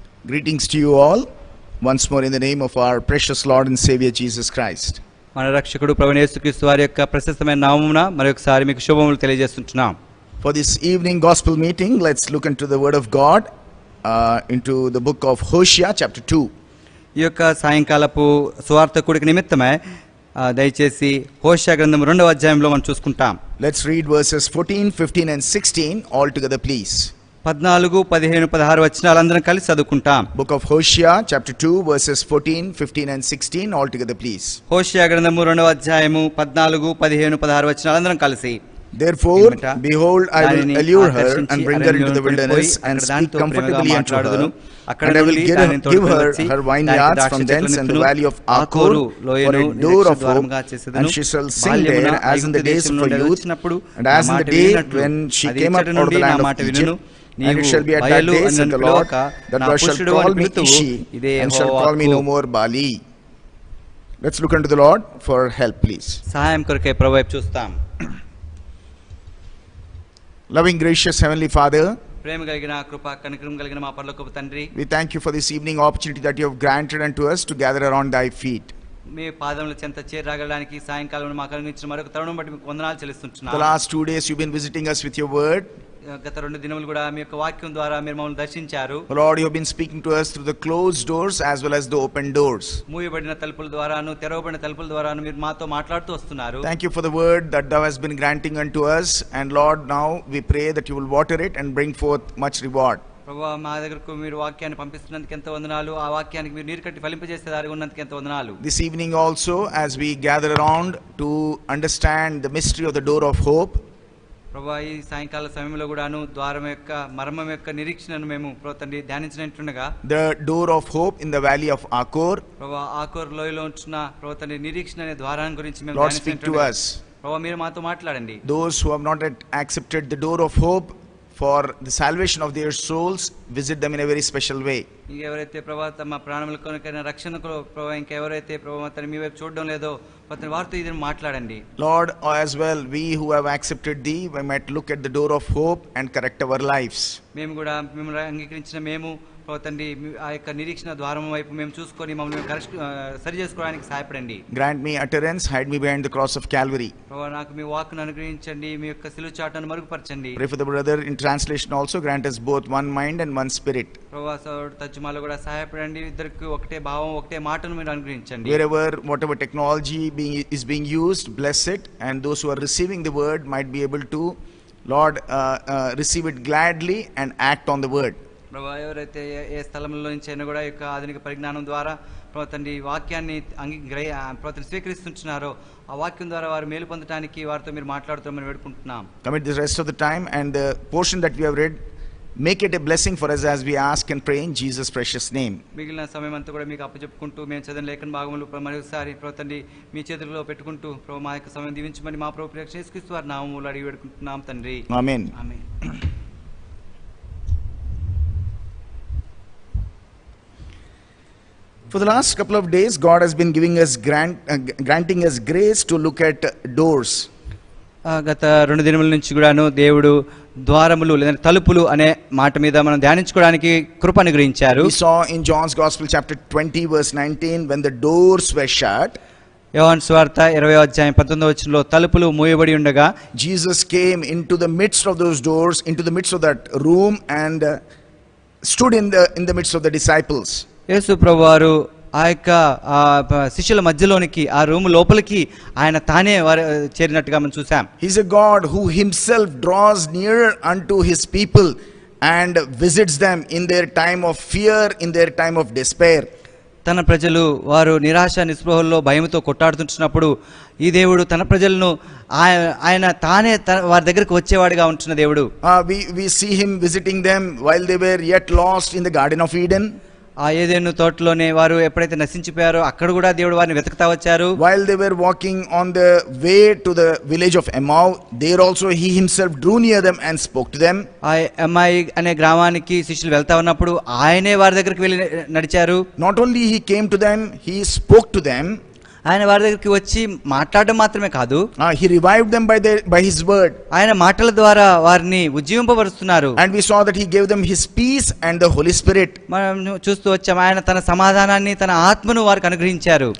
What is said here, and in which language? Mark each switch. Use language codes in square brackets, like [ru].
[en] Greetings to you all, once more in the name of our precious Lord and Savior Jesus Christ. [te] మన రక్షకుడు ప్రభువైన యేసుక్రీస్తు వారి యొక్క ప్రశస్తమైన నామమున మరొకసారి మీకు శుభములు తెలియజేస్తున్నాం. [en] For this evening gospel meeting, let's look into the word of God, into the book of Hosea chapter 2. [te] ఈ యొక్క సాయంకాలపు సువార్త కూడిక నిమిత్తమై దయచేసి హోషేయ గ్రంథం 2వ అధ్యాయంలో మనం చూసుకుంటాం. [en] Let's read verses 14, 15 and 16 all together please. [te] 14, 15, 16 వచనాలందరం కలిసి చదువుకుంటాం. [en] Book of Hosea chapter 2 verses 14, 15 and 16 all together please. [te] హోషేయ గ్రంథము 2వ అధ్యాయము 14, 15, 16 వచనాలందరం కలిసి. [en] Therefore, behold, I will allure her and bring her into the wilderness and speak comfortably unto her, and I will give her her vineyards from thence and the valley of Achor for a door of hope, and she shall sing there as in the days of her youth, and as in the day when she came up out of the land of Egypt. And it shall be at that day, said the Lord, that thou shalt call me Ishi, and shalt call me no more Bali. Let's look unto the Lord for help, please. [te] సహాయం కొరకై ప్రభువు వైపు చూస్తాం. [en] Loving, gracious Heavenly Father, [te] ప్రేమ కలిగిన కృపా కనికరం కలిగిన మా పరలోకపు తండ్రి, [en] we thank you for this evening opportunity that you have granted unto us to gather around thy feet. [te] మీ పాదముల చెంత చేరగలడానికి సాయంకాలం మాకు అనుగ్రహించిన మరొక తరుణం బట్టి మీకు వందనాలు చెల్లిస్తున్నాను. [en] The last 2 days you've been visiting us with your word. [te] గత 2 దినములు కూడా మీ యొక్క వాక్యం ద్వారా మీరు మమ్మల్ని దర్శించారు. [en] Lord, you have been speaking to us through the closed doors as well as the open doors. [te] మూయబడిన తలుపుల ద్వారాను తెరవబడిన తలుపుల ద్వారాను మీరు మాతో మాట్లాడుతూ వస్తున్నారు. [en] Thank you for the word that thou hast been granting unto us, and Lord, now we pray that you will water it and bring forth much reward. [te] ప్రభువా, మా దగ్గరకు మీరు వాక్యాన్ని పంపిస్తున్నందుకు ఎంతో వందనాలు. ఆ వాక్యానికి మీరు నీరు కట్టి ఫలింపజేసే దారి ఉన్నందుకు ఎంతో వందనాలు. [en] This evening also, as we gather around to understand the mystery of the door of hope, [te] ప్రభువా, ఈ సాయంకాల సమయంలో కూడాను ద్వారం యొక్క మర్మం యొక్క నిరీక్షణను మేము తండ్రి ధ్యానించినట్లుగా, [en] the door of hope in the valley of Achor, [te] ప్రభువా ఆకోర్ లోయలో ఉంటున్న తండ్రి నిరీక్షణ అనే ద్వారాన్ని గురించి మేము [en] Lord, speak to us. [te] ప్రభువా, మీరు మాతో మాట్లాడండి. [en] Those who have not yet accepted the door of hope for the salvation of their souls, visit them in a very special way. [te] ఇంకెవరైతే ప్రభా తమ ప్రాణముల కొనకైనా రక్షణకు ప్రభా ఇంకెవరైతే ప్రభా తన మీ వైపు చూడడం లేదో ప్రతి వారితో ఇది మాట్లాడండి. [en] Lord, as well, we who have accepted thee, we might look at the door of hope and correct our lives. [te] మేము కూడా మిమ్మల్ని అంగీకరించిన మేము ప్రభా తండ్రి ఆ యొక్క నిరీక్షణ ద్వారం వైపు మేము చూసుకొని మమ్మల్ని సరి చేసుకోవడానికి సహాయపడండి. [en] Grant me utterance, hide me behind the cross of Calvary. [te] ప్రభా నాకు మీ వాక్కును అనుగ్రహించండి, మీ యొక్క సిలువ చాటును మరుగుపరచండి. [en] Pray for the brother in translation also, grant us both one mind and one spirit. [te] ప్రభా తర్జుమాలో కూడా సహాయపడండి, ఇద్దరికి ఒకటే భావం ఒకటే మాటను మీరు అనుగ్రహించండి. [en] Wherever, whatever technology is being used, bless it, and those who are receiving the word might be able to, Lord, receive it gladly and act on the word. [te] ప్రభా ఎవరైతే ఏ స్థలంలో నుంచి అయినా కూడా యొక్క ఆధునిక పరిజ్ఞానం ద్వారా ప్రభా తండ్రి వాక్యాన్ని స్వీకరిస్తున్నారో ఆ వాక్యం ద్వారా వారు మేలు పొందడానికి వారితో మీరు మాట్లాడుతామని వేడుకుంటున్నాం. [en] Commit the rest of the time and the portion that we have read, make it a blessing for us as we ask and pray in Jesus' precious name. [te] మిగిలిన సమయం అంతా కూడా మీకు అప్పచెప్పుకుంటూ మేము చదివిన లేఖన భాగములు మరొకసారి ప్రభా తండ్రి మీ చేతుల్లో పెట్టుకుంటూ ప్రభా మా యొక్క సమయం దీవించమని మా ప్రభు యేసుక్రీస్తు వారి నామములో అడిగి వేడుకుంటున్నాం తండ్రి. [en] Amen. [te] Amen. [en] For the last couple of days, God has been giving us granting us grace to look at doors. [te] గత 2 దినముల నుంచి కూడాను దేవుడు ద్వారములు లేదా తలుపులు అనే మాట మీద మనం ధ్యానించుకోవడానికి కృప అనుగ్రహించారు. [en] We saw in John's Gospel chapter 20 verse 19 when the doors were shut. [te] యోహాను సువార్త 20వ అధ్యాయం 19వ వచనంలో తలుపులు మూయబడి ఉండగా [en] Jesus came into the midst of those doors, into the midst of that room, and stood in the midst of the disciples. [te] యేసు ప్రభువారు ఆ యొక్క శిష్యుల మధ్యలోనికి ఆ రూమ్ లోపలికి ఆయన తానే చేరినట్టుగా మనం చూసాం. [en] He's a God who himself draws near unto his people and visits them in their time of fear, in their time of despair. [te] తన ప్రజలు వారు నిరాశ నిస్పృహల్లో భయంతో కొట్టాడుతున్నప్పుడు ఈ దేవుడు తన ప్రజలను ఆయన తానే వారి దగ్గరికి వచ్చేవాడిగా ఉంటున్న దేవుడు. [en] We see him visiting them while they were yet lost in the Garden of Eden. [te] ఆ ఏదెను తోటలోనే వారు ఎప్పుడైతే నశించిపోయారో అక్కడ కూడా దేవుడు వారిని వెతుకుతా వచ్చారు. [en] While they were walking on the way to the village of Emau, there also he himself drew near them and spoke to them. [te] ఆ ఎమ్మాయి అనే గ్రామానికి శిష్యులు వెళ్తా ఉన్నప్పుడు ఆయనే వారి దగ్గరికి వెళ్ళి నడిచారు. [en] Not only he came to them, he spoke to them. [te] ఆయన వారి దగ్గరికి వచ్చి మాట్లాడడం మాత్రమే కాదు, [en] he revived them by his word. [te] ఆయన మాటల ద్వారా వారిని ఉజ్జీవింపబరుస్తున్నారు. [en] And we saw that he gave them his peace and the Holy Spirit. [te] మనం చూస్తూ వచ్చాం ఆయన తన సమాధానాన్ని తన ఆత్మను వారికి అనుగ్రహించారు.